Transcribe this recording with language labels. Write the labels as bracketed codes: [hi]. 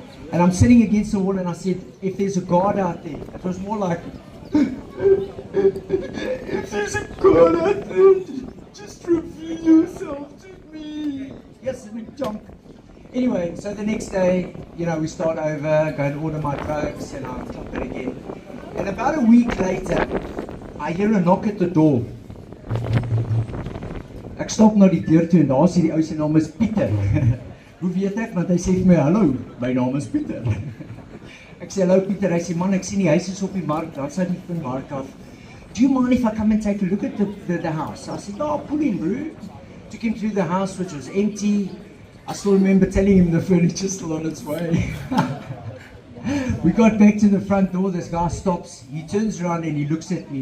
[en] And I'm sitting against the wall and I said, if there's a God out there, it was more like, if there's a God out there, just reveal yourself to me. Yes, a big chunk. Anyway, so the next day, you know, we start over, go and order my drugs, and I'll clap it again. And about a week later, I hear a knock at the door. [af] Ek stap na die deur toe en daar sê die ou se naam is Pieter. Hoe weet ek? Want hy sê vir my, hallo, my naam is Pieter. Ek sê, hallo Pieter, hy sê, man, ek sien die huis is op die mark, daar sê die van mark af. [en] Do you mind if I come and take a look at the house? I said, no, pull in, bro. Took him through the house, which was empty. I still remember telling him the furniture's still on its way. We got back to the front door, this guy stops, he turns around and he looks at me.